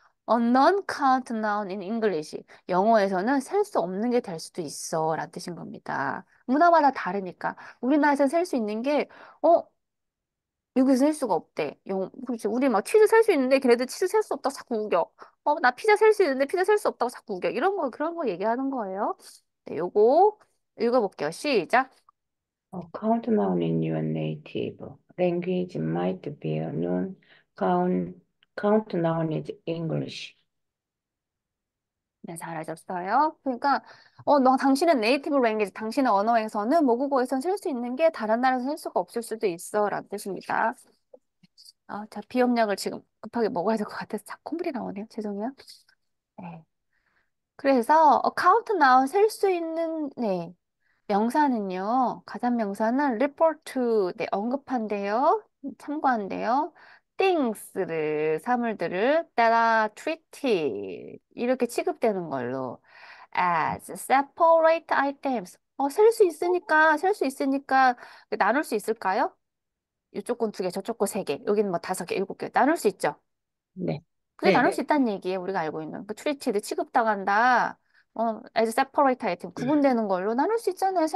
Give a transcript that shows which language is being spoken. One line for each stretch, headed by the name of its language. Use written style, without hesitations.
English: A non-count noun in English.
Korean: 영어에서는 셀 수 없는 게 될 수도 있어. 라는 뜻인 겁니다. 문화마다 다르니까. 우리나라에서는 셀 수 있는 게, 어, 여기서 셀 수가 없대. 그렇지. 우리 막 치즈 셀 수 있는데 걔네들 치즈 셀 수 없다고 자꾸 우겨. 나 피자 셀 수 있는데 피자 셀 수 없다고 자꾸 우겨. 그런 거 얘기하는 거예요. 네, 요거 읽어볼게요. 시작.
English: A count noun in your native language might be a noun. Count noun is English.
Korean: 네, 잘하셨어요. 그러니까, 너 당신은 네이티브 랭귀지, 당신의 언어에서는 모국어에서는 쓸 수 있는 게 다른 나라에서 쓸 수가 없을 수도 있어. 라는 뜻입니다. 자, 비염약을 지금 급하게 먹어야 될 것 같아서 자, 콧물이 나오네요. 죄송해요. 네. 그래서, count now 셀 수 있는, 네. 명사는요, 가산 명사는 report, 네, 언급한대요. 참고한대요. things를, 사물들을
English: that are treated,
Korean: 이렇게 취급되는 걸로
English: as separate items.
Korean: 셀 수 있으니까 나눌 수 있을까요? 이쪽 건 두 개, 저쪽 거 세 개, 여기는 뭐 다섯 개, 일곱 개. 나눌 수 있죠? 네, 그래, 네. 나눌 수 있다는 얘기예요. 우리가 알고 있는. 그 treated, 취급당한다.
English: as separate item,
Korean: 구분되는 걸로 나눌 수 있잖아요.